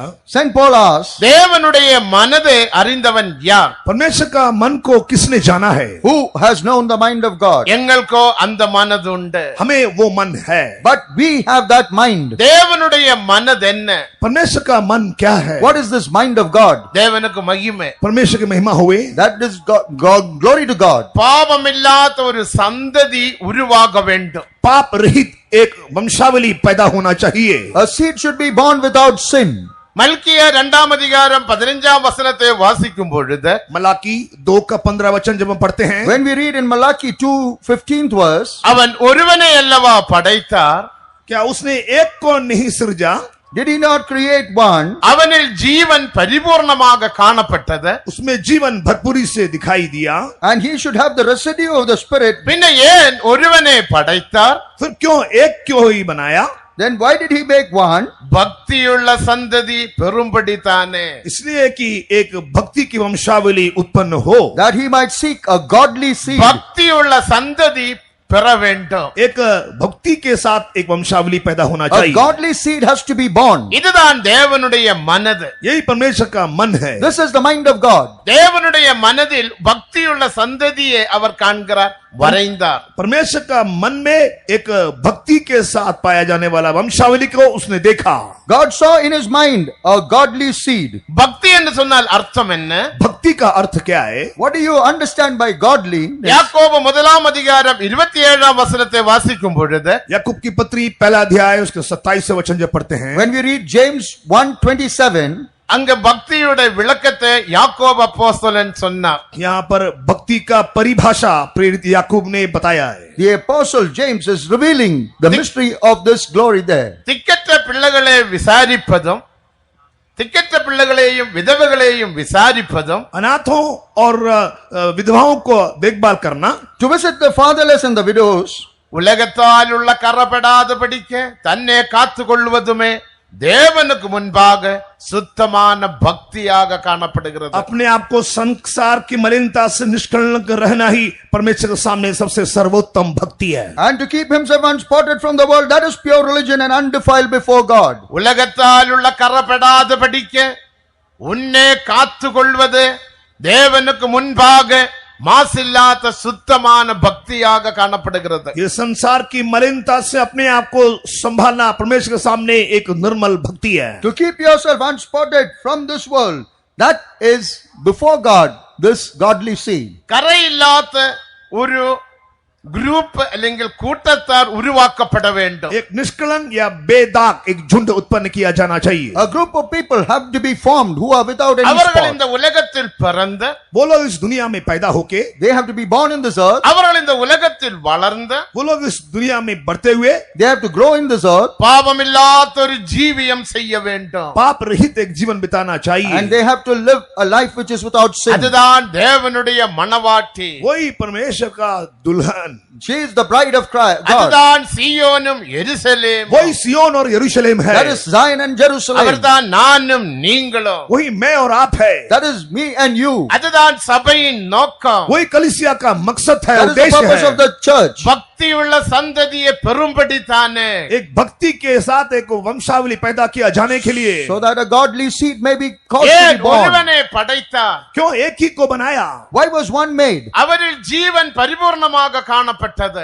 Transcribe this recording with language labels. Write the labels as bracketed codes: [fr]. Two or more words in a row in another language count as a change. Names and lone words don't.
[en] Saint Paul asked, [ta] தேவனுடைய மனதை அறிந்தவன் யார்? [hi] परमेश्वर का मन को किसने जाना है? [en] who has known the mind of God? [ta] எங்களுக்கோ அந்த மனது உண்டு. [hi] हमें वो मन है। [en] But we have that mind. [ta] தேவனுடைய மனது என்ன? [hi] परमेश्वर का मन क्या है? [en] What is this mind of God? [ta] தேவனுக்கு மகிமை. [hi] परमेश्वर की महिमा हुए। [en] That is glory to God. [ta] பாவமில்லாத ஒரு சந்ததி உருவாக வேண்டும். [hi] पाप रहित एक वंशावली पैदा होना चाहिए। [en] A seed should be born without sin. [ta] மல்கியா 2ஆம் அதிகாரம் 15ஆம் வசனத்தை வாசிக்கும் பொழுது [hi] मलाकी 2 का 15 वचन जब हम पढ़ते हैं, [en] When we read in Malachi 2:15th verse, [ta] அவன் ஒருவனை அல்லவா படைத்தார், [hi] क्या उसने एक को नहीं सृजा? [en] did he not create one? [ta] அவனில் ஜீவன் பரிபூர்ணமாக காணப்பட்டது, [hi] उसमें जीवन भरपूरी से दिखाई दिया। [en] And he should have the residue of the Spirit. [ta] பின்ன ஏன் ஒருவனை படைத்தார்? [hi] फिर क्यों एक क्यों ही बनाया? [en] Then why did he make one? [ta] பக்தியுள்ள சந்ததி பெரும்படித்தானே. [hi] इसलिए कि एक भक्ति की वंशावली उत्पन्न हो, [en] That he might seek a godly seed. [ta] பக்தியுள்ள சந்ததி பெற வேண்டும். [hi] एक भक्ति के साथ एक वंशावली पैदा होना [en] A [hi] चाहिए। [en] godly seed has to be born. [ta] இதுதான் தேவனுடைய மனது. [hi] यही परमेश्वर का मन है। [en] This is the mind of God. [ta] தேவனுடைய மனதில் பக்தியுள்ள சந்ததியை அவர் காண்கிறார், வரைந்தார். [hi] परमेश्वर का मन में एक भक्ति के साथ पाया जाने वाला वंशावली को उसने देखा। [en] God saw in his mind a godly seed. [ta] பக்தி என்று சொன்னால் அர்த்தம் என்ன? [hi] भक्ति का अर्थ क्या है? [en] What do you understand by godly? [ta] யாக்கோபு 1ஆம் அதிகாரம் 27ஆம் வசனத்தை வாசிக்கும் பொழுது [hi] याकूब की पत्री पहला अध्याय उसके 27 वचन जब पढ़ते हैं, [en] When we read James 1:27, [ta] அங்க பக்தியுடைய விளக்கத்தை யாக்கோபு அப்போஸ்தலன் சொன்னார். [hi] यहाँ पर भक्ति का परिभाषा प्रेरित याकूब ने बताया है। [en] the apostle James is revealing the mystery of this glory there. [ta] திக்கற்ற பிள்ளைகளை விசாரிப்பதும் திக்கற்ற பிள்ளைகளையும் விதவைகளையும் விசாரிப்பதும் [hi] अनाथों और विधवाओं को देखभाल करना, [en] To visit the fatherless and the widows, [ta] உலகத்தால் உள்ள கரப்படாதபடிக்க தன்னை காத்துக் கொள்வதுமே தேவனுக்கு முன்பாக சுத்தமான பக்தியாக காணப்படுகிறது. [hi] अपने आप को संसार की मलिनता से निष्कलंक रहना ही परमेश्वर के सामने सबसे सर्वोत्तम भक्ति है। [en] and to keep himself unspotted from the world, that is pure religion and undefiled before God. [ta] உலகத்தால் உள்ள கரப்படாதபடிக்க உன்னை காத்துக் கொள்வது தேவனுக்கு முன்பாக மாசில்லாத சுத்தமான பக்தியாக காணப்படுகிறது. [hi] ये संसार की मलिनता से अपने आप को संभालना परमेश्वर के सामने एक निर्मल भक्ति है। [en] To keep yourself unspotted from this world, that is before God, this godly seed. [ta] கரை இல்லாத ஒரு குரூப் അല്ലെങ്കിൽ கூட்டத்தார் உருவாக்கப்பட வேண்டும். [hi] एक निष्कलंक या बेदाग एक झुंड उत्पन्न किया जाना चाहिए. [en] A group of people have to be formed who are without any [ta] அவர்கள் [en] spot. [ta] இந்த உலகத்தில் பிறந்த, [hi] वो लोग इस दुनिया में पैदा होके, [en] They have to be born in this earth. [ta] அவர்கள் இந்த உலகத்தில் வளர்ந்த, [hi] वो लोग इस दुनिया में बढ़ते हुए [en] They have to grow in this earth. [ta] பாவமில்லாத ஒரு ஜீவியம் செய்ய வேண்டும். [hi] पाप रहित एक जीवन बिताना चाहिए. [en] And they have to live a life which is without sin. [ta] அதுதான் தேவனுடைய மணவாட்டி. [hi] वही परमेश्वर का दुल्हन, [en] She is the bride of Christ, God. [ta] அதுதான் சீயோனும் எருசலேமும். [hi] वही सियोन और यरूशलेम है. [en] That is Zion and Jerusalem. [ta] அவர்தான் நானும் நீங்களும். [hi] वही मैं और आप है. [en] That is me and you. [ta] அதுதான் சபையின் நோக்கம். [hi] वही कलीसिया का मकसद है, [en] That is the [hi] उद्देश्य [en] purpose of [hi] है. [en] the church. [ta] பக்தியுள்ள சந்ததியை பெறும்படி தானே. [hi] एक भक्ति के साथ एक वंशावली पैदा किया जाने के लिए. [en] So that a godly seed may be caused to [ta] ஏன் [en] be born. [ta] ஒருவனை படைத்தார்? [hi] क्यों एक ही को बनाया? [en] Why was one made? [ta] அவரில் ஜீவன் பரிபூர்ணமாக காணப்பட்டது.